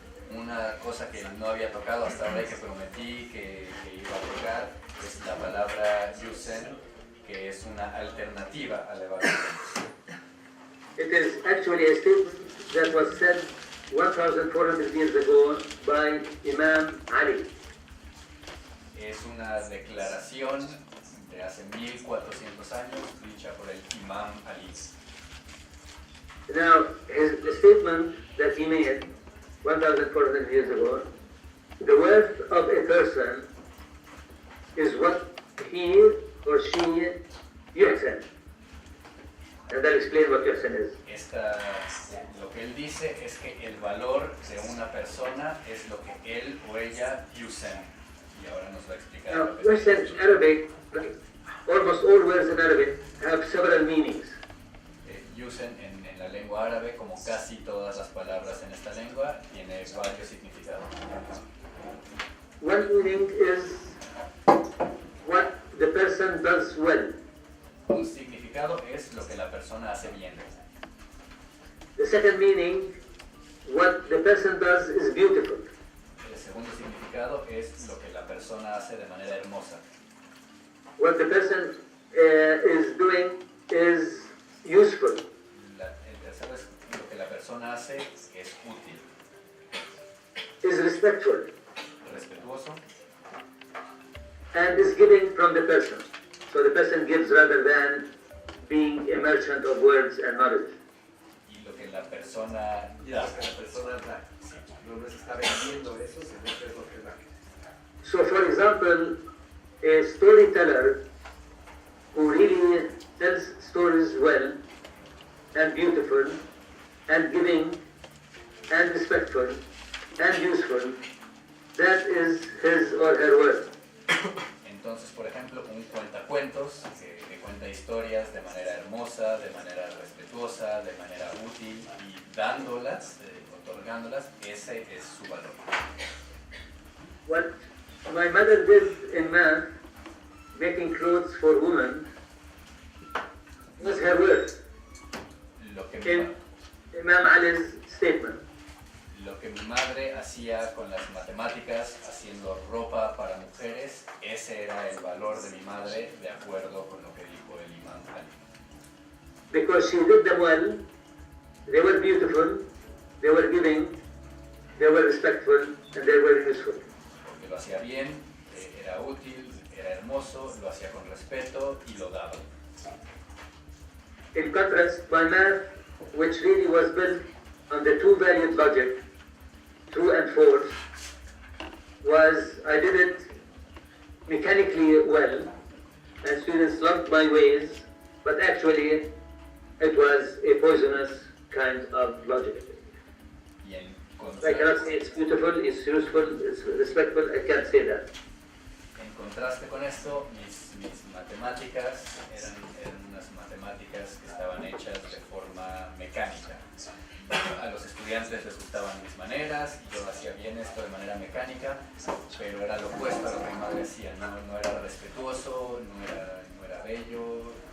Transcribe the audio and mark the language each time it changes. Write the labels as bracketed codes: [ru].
[es] Una cosa que no había tocado hasta ahora y que prometí que iba a tocar es la palabra yuhsan, que es una alternativa a la evaluación. [en] It is actually a statement that was said 1,400 years ago by Imam Ali. [es] Es una declaración de hace 1400 años dicha por el Imam Ali. [en] Now, the statement that he made 1,400 years ago, the worth of a person is what he or she yuhsan. And I'll explain what yuhsan is. [es] Lo que él dice es que el valor de una persona es lo que él o ella yuhsan. Y ahora nos va a explicar. [en] Now, yuhsan in Arabic, almost all words in Arabic have several meanings. [es] Yuhsan en la lengua árabe, como casi todas las palabras en esta lengua, tiene varios significados. [en] One meaning is what the person does well. [es] Un significado es lo que la persona hace bien. [en] The second meaning, what the person does is beautiful. [es] El segundo significado es lo que la persona hace de manera hermosa. [en] What the person is doing is useful. [es] El tercero es lo que la persona hace es útil, [en] Is respectful, [es] respetuoso, [en] and is giving from the person. So the person gives rather than being a merchant of words and knowledge. [es] y lo que la persona Y da. lo que la persona da. No se está vendiendo eso, sino que es lo que da. [en] So for example, a storyteller who really tells stories well and beautiful and giving and respectful and useful, that is his or her worth. [es] Entonces, por ejemplo, un cuentacuentos que cuenta historias de manera hermosa, de manera respetuosa, de manera útil y dándolas, otorgándolas, ese es su valor. [en] What my mother did in math, making clothes for women, was her worth. [es] Lo que [en] In Imam Ali's statement. [es] Lo que mi madre hacía con las matemáticas, haciendo ropa para mujeres, ese era el valor de mi madre, de acuerdo con lo que dijo el Imam Ali. [en] Because she did them well, they were beautiful, they were giving, they were respectful, and they were useful. [es] Porque lo hacía bien, era útil, era hermoso, lo hacía con respeto y lo daba. [en] In contrast, my math, which really was built on the two-valued logic, true and false, I did it mechanically well, and students loved my ways, but actually it was a poisonous kind of logic. [es] Y en [en] I cannot say it's beautiful, it's useful, it's respectful, I can't say that. [es] En contraste con esto, mis matemáticas eran unas matemáticas que estaban hechas de forma mecánica. A los estudiantes les gustaban mis maneras, y yo hacía bien esto de manera mecánica, pero era lo opuesto a lo que mi madre hacía, no era respetuoso, no era bello.